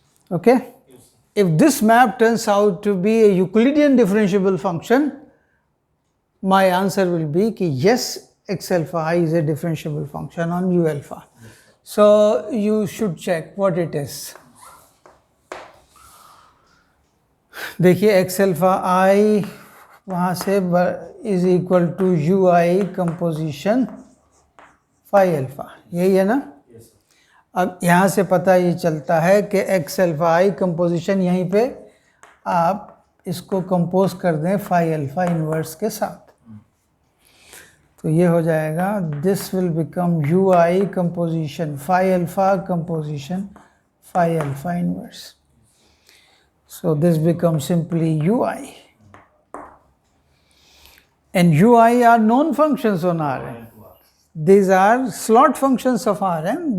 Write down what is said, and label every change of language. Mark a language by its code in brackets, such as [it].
[en] Okay? If this map turns out to be a Euclidean differentiable function, my answer will be कि yes, X alpha I is a differentiable function on U alpha. So you should check what it is. [hi] देखिए [en] X alpha I [hi] वहाँ से [en] is equal to UI composition phi alpha. [hi] यही है ना? अब यहाँ से पता ये चलता है कि X alpha I composition यहीं पे आप इसको कंपोज कर दें phi alpha inverse के साथ. तो ये हो जाएगा, [en] this will become UI composition phi alpha composition phi alpha inverse. So this becomes simply UI. And UI are known functions on Rn. These are slot functions of Rn.